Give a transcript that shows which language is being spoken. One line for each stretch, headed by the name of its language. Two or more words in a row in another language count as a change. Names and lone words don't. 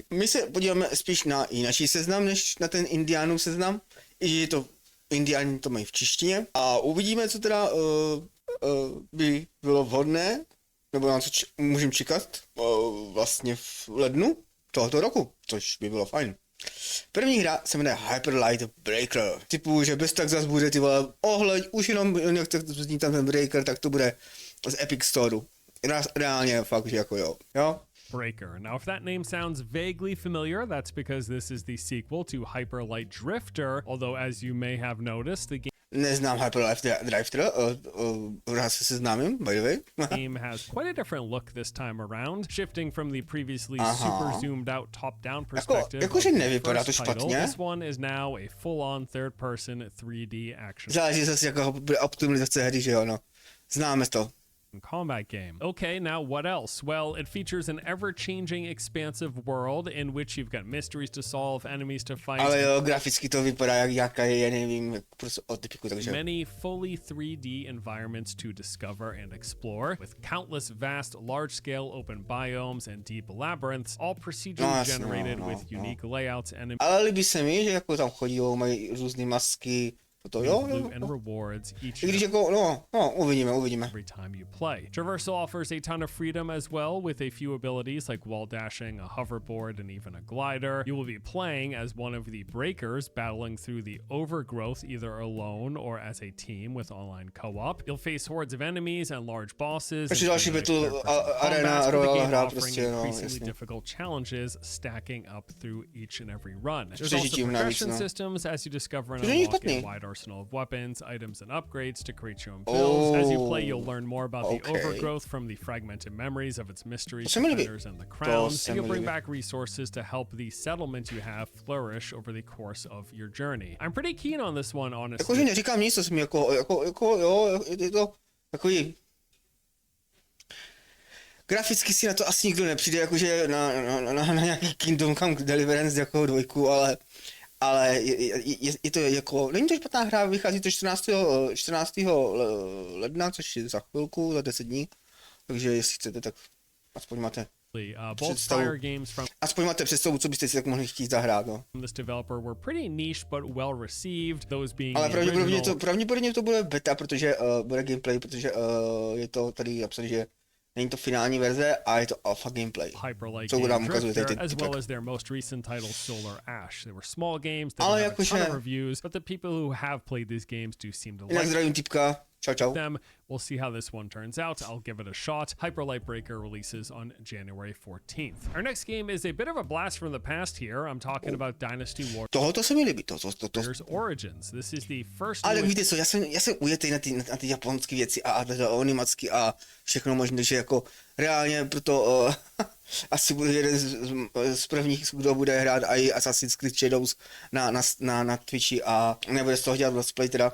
Czech: My se podíváme spíš na jiný seznam, než na ten Indiánův seznam, i že je to, Indiáni to mají v češtině a uvidíme, co teda by bylo vhodné, nebo na co můžeme čekat vlastně v lednu tohoto roku, což by bylo fajn. První hra se jmenuje Hyperlightbreaker. Typu, že bez tak zas bude ty vole, ohleď, už jenom jak zní tam ten breaker, tak to bude z Epic Storeu. Reálně fakt, že jako jo. Breaker.
English: Now, if that name sounds vaguely familiar, that's because this is the sequel to Hyperlight Drifter, although as you may have noticed, the
Czech: Neznám Hyperlightbreaker, rád se seznámím,
English: by the way. game has quite a different look this time around, shifting from the previously super zoomed out top-down perspective
Czech: jakože
English: of the
Czech: nevypadá to
English: first title.
Czech: špatně.
English: This one is now a full-on third-person 3D action
Czech: Záleží zase jako optimalizace hry, že jo, no. Známe to.
English: combat game. Okay, now what else? Well, it features an ever-changing, expansive world in which you've got mysteries to solve, enemies to fight,
Czech: Ale jo, graficky to vypadá jak nějaká, já nevím, prostě od typiku, takže...
English: many fully 3D environments to discover and explore, with countless vast, large-scale open biomes and deep labyrinths, all procedurally generated with unique layouts and
Czech: Ale líbí se mi, že jako tam chodí, mají různé masky, to jo,
English: loot and rewards each I
Czech: když jako, no, uvidíme.
English: every time you play. Traversal offers a ton of freedom as well, with a few abilities like wall dashing, a hoverboard, and even a glider. You will be playing as one of the breakers, battling through the overgrowth either alone or as a team with online co-op. You'll face hordes of enemies and large bosses.
Czech: Ještě další
English: battle arena, royal
Czech: hra prostě, no,
English: increasingly
Czech: jasně.
English: difficult challenges stacking up through each and every run. There's
Czech: Přežitím
English: also
Czech: navíc,
English: progression
Czech: no.
English: systems as you discover and
Czech: To není
English: unlock a
Czech: špatný.
English: wide arsenal of weapons, items, and upgrades to create your own builds. As you play, you'll learn more about the overgrowth from the fragmented memories of its mysteries,
Czech: se mi líbí.
English: defenders, and the crowns.
Czech: se
English: And you'll
Czech: mi
English: bring
Czech: líbí.
English: back resources to help the settlement you have flourish over the course of your journey. I'm pretty keen on this one, honestly.
Czech: Jakože neříkám nic, to jsem jako, jo, je to takový... Graficky si na to asi nikdo nepřijde, jakože na nějaký Kingdom Come Deliverance jako dvojku, ale je to jako, není to špatná hra, vychází to 14. ledna, což je za chvilku, za 10 dní, takže jestli chcete, tak aspoň máte
English: Both Fire games from
Czech: aspoň máte představu, co byste si tak mohli chtít zahrát, no.
English: this developer were pretty niche but well received, those being
Czech: Ale
English: the
Czech: pravděpodobně to bude beta, protože bude gameplay, protože je to tady napsané, že není to finální verze a je to alpha gameplay.
English: Hyperlight
Czech: Co nám ukazuje tady
English: Drifter, as
Czech: typek.
English: well as their most recent title Solar Ash. They were small games that
Czech: Ale
English: don't have a ton
Czech: jakože-
English: of reviews, but the people who have played these games do seem to
Czech: Jinak
English: like
Czech: zdravím typka, čau.
English: them. We'll see how this one turns out. I'll give it a shot. Hyperlightbreaker releases on January 14th. Our next game is a bit of a blast from the past here. I'm talking about Dynasty War
Czech: Tohoto se mi líbí, to.
English: Origins. This is the first
Czech: Ale
English: new
Czech: víte co, já jsem ujetý na ty japonské věci a animacky a všechno možné, že jako reálně proto asi bude jeden z prvních, kdo bude hrát i Assassin's Creed Shadows na Twitchi a nebude z toho dělat
English: let's play
Czech: teda.